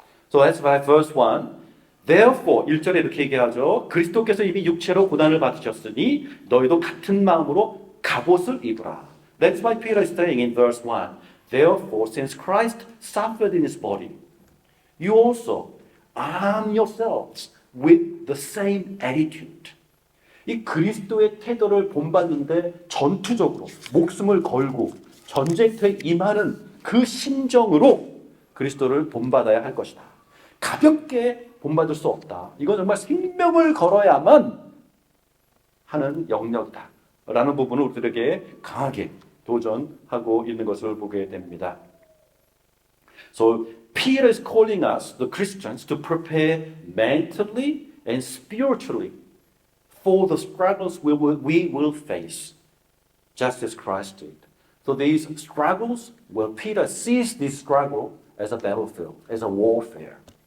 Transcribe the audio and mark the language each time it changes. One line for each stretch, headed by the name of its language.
English: So that's why verse 1, therefore
Korean: 1절에 이렇게 얘기하죠. 그리스도께서 이미 육체로 고난을 받으셨으니 너희도 같은 마음으로 갑옷을 입으라.
English: That's why Peter is saying in verse 1, therefore since Christ suffered in his body, you also arm yourselves with the same attitude.
Korean: 이 그리스도의 태도를 본받는데 전투적으로 목숨을 걸고 전쟁터에 임하는 그 심정으로 그리스도를 본받아야 할 것이다. 가볍게 본받을 수 없다. 이건 정말 생명을 걸어야만 하는 영역이다. 라는 부분을 우리들에게 강하게 도전하고 있는 것을 보게 됩니다.
English: So Peter is calling us, the Christians, to prepare mentally and spiritually for the struggles we will face, just as Christ did. So these struggles, well, Peter sees this struggle as a battlefield, as a warfare.